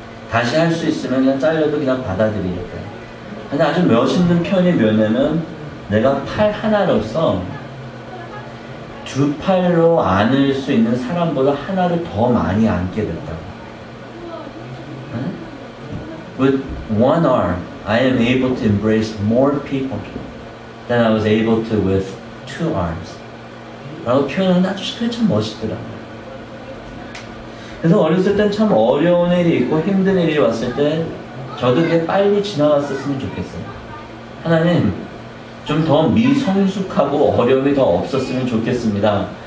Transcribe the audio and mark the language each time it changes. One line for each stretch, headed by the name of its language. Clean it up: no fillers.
Korean: 다시 할 수 있으면 그냥 잘려도 그냥 받아들이겠대. 근데 아주 멋있는 편이 뭐냐면 내가 팔 하나로서 두 팔로 안을 수 있는 사람보다 하나를 더 많이 안게 됐다고. 응?
English: with one arm, I am able to embrace more people than I was able to with two arms.
Korean: 라고 표현하는데 아주 그게 참 멋있더라고요. 그래서 어렸을 땐 참 어려운 일이 있고 힘든 일이 왔을 때 저도 그게 빨리 지나갔었으면 좋겠어요. 하나님, 좀 더 미성숙하고 어려움이 더 없었으면 좋겠습니다.